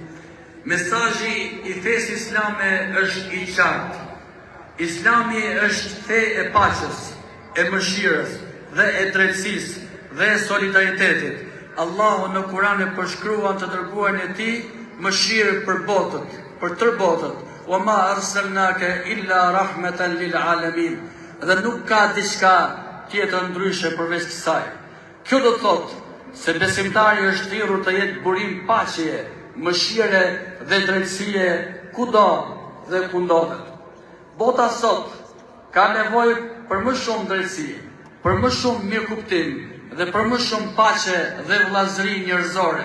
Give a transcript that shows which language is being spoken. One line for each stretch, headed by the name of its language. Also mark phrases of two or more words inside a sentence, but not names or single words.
Albanian: Mesazhi i fesë islame është i qartë. Islami është fe e paqes, e mëshirës dhe e drejtësisë dhe e solidaritetit. Allahu në Kur'an e përshkruan të dërguarin e tij mëshirë për botët, për tërë botët.
Arabic: وما أرسلناك إلا رحمة للعالمين.
Albanian: Dhe nuk ka diçka tjetër ndryshe përveç kësaj. Kjo do thotë se besimtari është thirrur të jetë burim paqeje, mëshire dhe drejtësie kudo dhe ku ndodhet. Bota sot ka nevojë për më shumë drejtësi, për më shumë mirëkuptim dhe për më shumë paqe dhe vëllazëri njerëzore.